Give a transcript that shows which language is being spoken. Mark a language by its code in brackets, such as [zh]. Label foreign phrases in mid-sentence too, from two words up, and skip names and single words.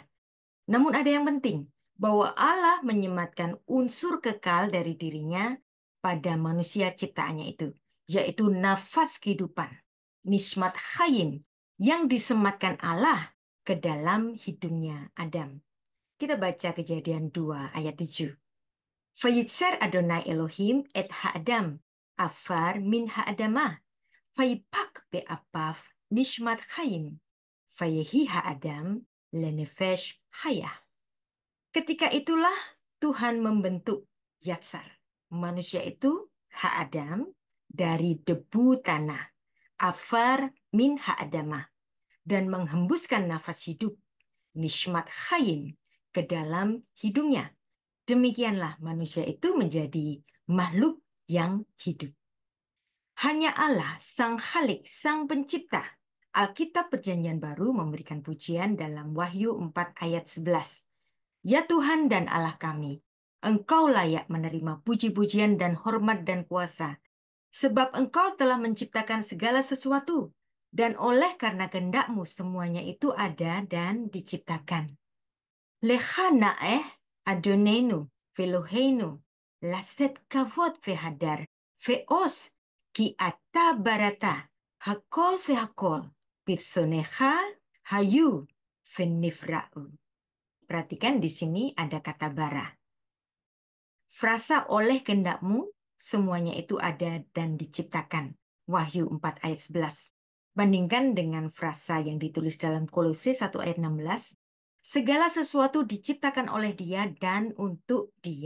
[id] Namun ada yang penting, bahwa Allah menyematkan unsur kekal dari dirinya pada manusia ciptaannya itu, yaitu nafas kehidupan, [he] נשמת חיים, [id] yang disematkan Allah ke dalam hidungnya Adam. Kita baca Kejadian 2 ayat 7. [he] ויצר אדני אלהים את האדם עפר מן האדמה ויפח באפיו נשמת חיים ויהי האדם לנפש חיה. [id] Ketika itulah Tuhan membentuk Yatsar, manusia itu ha'adam, dari debu tanah, [he] עפר מן האדמה, [id] dan menghembuskan nafas hidup, [he] נשמת חיים, [id] ke dalam hidungnya. Demikianlah manusia itu menjadi makhluk yang hidup. Hanya Allah, Sang Khalik, Sang Pencipta. Alkitab Perjanjian Baru memberikan pujian dalam Wahyu 4 ayat 11. Ya Tuhan dan Allah kami, Engkau layak menerima puji-pujian dan hormat dan kuasa, sebab Engkau telah menciptakan segala sesuatu, Dan oleh karena kehendakmu semuanya itu ada dan diciptakan. [he] לך נאה אדונינו ואלהינו לשאת כבוד והדר ועוז כי אתה בראת הכל והכל ברצונך היו ונבראו. [id] Perhatikan di sini ada kata bara. Frasa oleh kehendakmu semuanya itu ada dan diciptakan. Wahyu 4 ayat 11. Bandingkan dengan frasa yang ditulis dalam Kolose 1 ayat 16. Segala sesuatu diciptakan oleh Dia dan untuk Dia.